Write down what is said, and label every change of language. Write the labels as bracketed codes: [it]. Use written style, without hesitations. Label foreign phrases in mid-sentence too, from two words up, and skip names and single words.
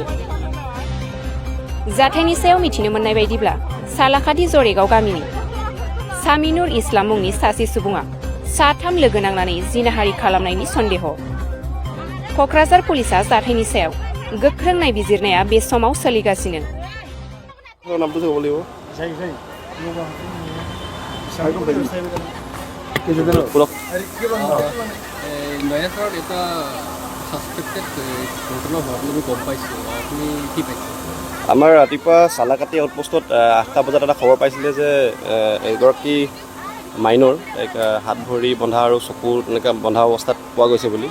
[brx] जाथायनि सायाव मिथिनो मोननाय बायदिब्ला सालाकाटि जरेगाव गामिनि सामिनुर इस्लाम मुंनि सासे सुबुङा साथाम लोगो नांनानै जिनाहारि खालामनायनि सन्देह। क'क्राझार पुलिसा जाथायनि सायाव गोख्रों नायबिजिरनाया बे समाव सोलिगासिनो। [as] আমাৰ ৰাতিপুৱা সালাকাটি আউটপোষ্টত 8টা বজাত এটা খবৰ পাইছিলে যে এগৰাকী মাইনৰ লাইক হাত ভৰি বন্ধা আৰু চকু তেনেকৈ বন্ধা অৱস্থাত পোৱা গৈছে বুলি।